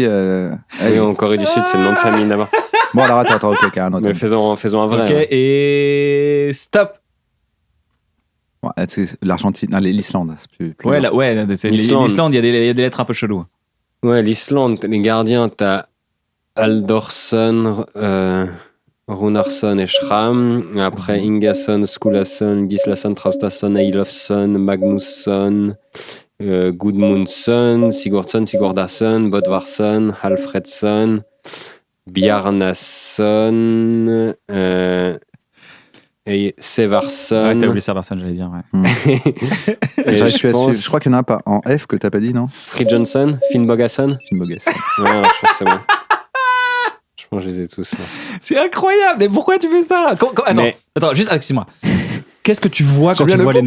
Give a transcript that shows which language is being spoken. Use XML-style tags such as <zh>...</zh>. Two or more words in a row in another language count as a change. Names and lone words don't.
<fr>Oui, en Corée du Sud, c'est le nom de famille d'abord. Bon, alors attends, ok, un autre. Mais faisons un vrai. Ok, hein. et stop. Bon, c'est l'Argentine, non, l'Islande. C'est plus Ouais, dur. l'Islande, il y a des lettres un peu cheloues. Ouais, l'Islande, les gardiens, t'as Aldorsson, Runarsson et Schramm. Après, Ingasson, Skulason, Gislason, Traustason, Eilofsson, Magnusson, Gudmundsson, Sigurdason, Bodvarsson, Alfredsson, Bjarnason, et Sevarsson. Ouais, t'as oublié ça, personne, j'allais dire. Ouais. Et Je je suis pense je crois qu'il y en a un pas en F que t'as pas dit, non? Fridjonsson, Finn Bogason. Une boguesse. Ouais, je pense que c'est bon. Je pense que je les ai tous. Là. C'est incroyable. Mais pourquoi tu fais ça? Attends, juste, excuse-moi. Qu'est-ce que tu vois quand tu vois les noms?</fr>